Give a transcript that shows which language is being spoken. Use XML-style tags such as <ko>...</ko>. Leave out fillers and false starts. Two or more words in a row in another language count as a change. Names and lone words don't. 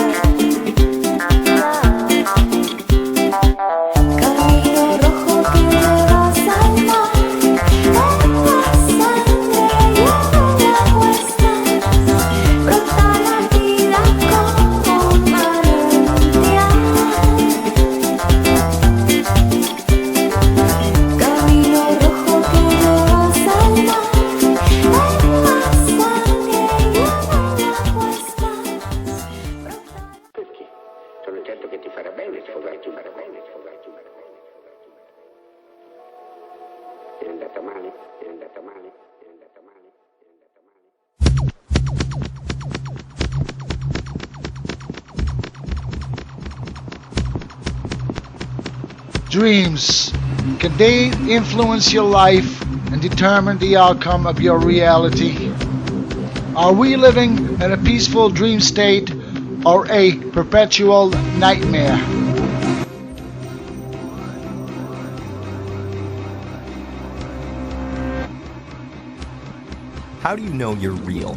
<es>Camino rojo que llevas al mar, en la sangre y en el agua está, brota la vida como un manantial. Camino rojo que llevas al mar, en la sangre y en el agua está.</es> <it>Perché? Sono certo che ti farà bene sfogarti un po'. È andata male, è andata male, è andata male, è andata male.</it> <en>Dreams, can they influence your life and determine the outcome of your reality? Are we living in a peaceful dream state or a perpetual nightmare? How do you know you're real?</en>